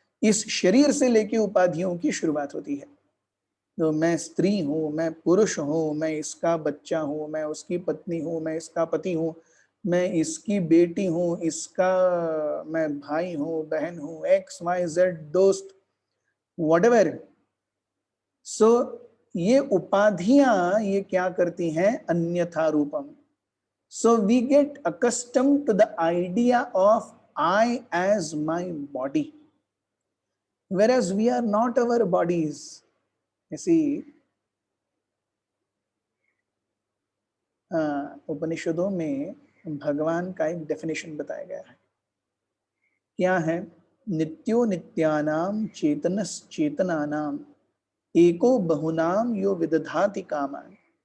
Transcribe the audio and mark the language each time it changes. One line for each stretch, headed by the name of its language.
Hindi: इस शरीर से लेके उपाधियों की शुरुआत होती है। तो मैं स्त्री हूं, मैं पुरुष हूं, मैं इसका बच्चा हूं, मैं उसकी पत्नी हूं, मैं इसका पति हूं, मैं इसकी बेटी हूं, मैं भाई हूं, बहन हूं, XYZ दोस्त, व्हाटएवर। सो ये उपाधियां ये क्या करती हैं?
Sanskrit: अन्यथा रूपम।
English: So we get accustomed to the idea of I as my body, whereas we are not our bodies. You see,
Hindi: उपनिषदों में भगवान का एक डेफिनेशन बताया गया है। क्या है?
Sanskrit: नित्यो नित्यानाम चेतनस चेतनानाम एको बहुनाम यो विदधाति कामान।